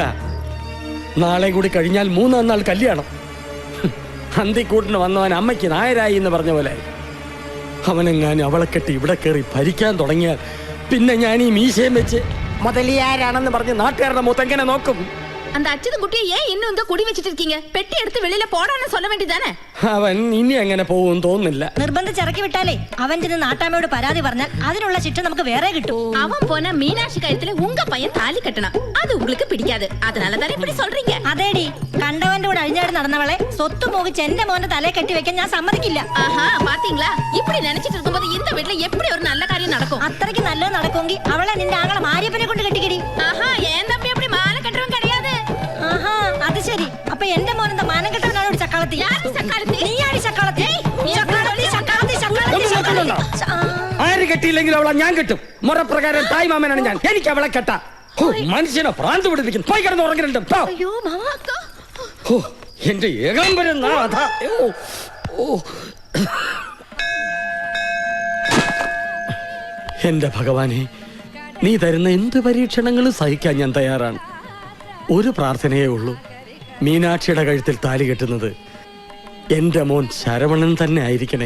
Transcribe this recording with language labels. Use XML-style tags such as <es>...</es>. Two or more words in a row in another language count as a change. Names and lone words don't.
<ml>നാളെ കൂടി കഴിഞ്ഞാൽ 3 നാൾ കല്യാണം. അന്തിക്കൂട്ടിന് വന്നവൻ അമ്മയ്ക്ക് നായരായി എന്ന് പറഞ്ഞ പോലെ അവനെങ്ങാനും അവളെ കെട്ടി ഇവിടെ കയറി ഭരിക്കാൻ തുടങ്ങിയാൽ പിന്നെ ഞാൻ ഈ മീശയും വെച്ച് മുതലിയാരാണെന്ന് പറഞ്ഞ് നാട്ടുകാരുടെ മുത്തെങ്ങനെ നോക്കും?</ml> <ta>அந்த அச்சுதன் குட்டியை ஏன் இன்னும் இந்த குடி வச்சிட்டு இருக்கீங்க? பெட்டி எடுத்து வெளியில போடான்னு சொல்ல வேண்டியதானே?</ta> <ml>അവൻ ഇനി അങ്ങനെ പോകും തോന്നുന്നില്ല. നിർബന്ധിച്ചിറക്കി വിട്ടാലേ അവൻ ചെന്ന് നാട്ടാമ്മയോട് പരാതി പറഞ്ഞാൽ അതിനുള്ള ശിക്ഷ നമുക്ക് വേറെ കിട്ടും.</ml> <ta>அவன் போன மீனாட்சி கழுத்துல உங்க பையன் தாலி கட்டணும். அது உங்களுக்கு பிடிக்காது. அதனால தானே இப்படி சொல்றீங்க.</ta> <ml>അതേടി, കണ്ടവന്റെ കൂടെ അഴിഞ്ഞാടി നടന്നവളെ സ്വത്ത് മോഹിച്ച് എന്റെ മോന്റെ തലയെ കെട്ടി വെക്കാൻ ഞാൻ സമ്മതിക്കില്ല.</ml> <ta>ஆஹா பாத்தீங்களா? இப்படி நினைச்சிட்டு இருக்கும்போது இந்த வீட்ல எப்படி ஒரு நல்ல காரியம் நடக்கும்?</ta> <ml>അത്രയ്ക്ക് നല്ലത് നടക്കുമെങ്കിൽ അവളെ നിന്റെ ആങ്ങളെ മാരിയപ്പനെ കൊണ്ട് കെട്ടിക്കിടി.</ml> <ta>ஆஹா ஏன் தம்பி அப்படி மாலை கட்டுறவன் கிடையாது.</ta> <ml>ആഹാ, അത് ശരി. അപ്പൊ എന്റെ മോനെന്താ മാനം കെട്ടവനാണ് ഒരു ചക്കാളത്തി?</ml> <ta>யாரு சக்காலத்தி?</ta> <ml>നീയാടി ചക്കാളത്തി. ചക്കാളത്തി, ചക്കാളത്തി, ചക്കാളത്തി, ഒന്നും ചക്കാളത്തി. കേൾക്കുന്നുണ്ടോ? ആര് കെട്ടിയില്ലെങ്കിൽ അവളെ ഞാൻ കെട്ടും. മുറപ്രകാരം തായ്മാമനാണ് ഞാൻ. എനിക്ക് അവളെ കെട്ടാ. മനുഷ്യനെ ഭ്രാന്ത് പിടിപ്പിക്കും. പോയി കിടന്ന് ഉറങ്ങലുണ്ട്.</ml> <ta>ஐயோ மாமா அக்கா.</ta> <ml>എന്റെ ഏകാംബരം നാഥ. എന്റെ ഭഗവാനെ, നീ തരുന്ന എന്ത് പരീക്ഷണങ്ങളും സഹിക്കാൻ ഞാൻ തയ്യാറാണ്. ഒരു പ്രാർത്ഥനയേ ഉള്ളൂ, മീനാക്ഷിയുടെ കഴുത്തിൽ താലി കെട്ടുന്നത് എന്റെ മോൻ ശരവണൻ തന്നെ ആയിരിക്കണേ.</ml>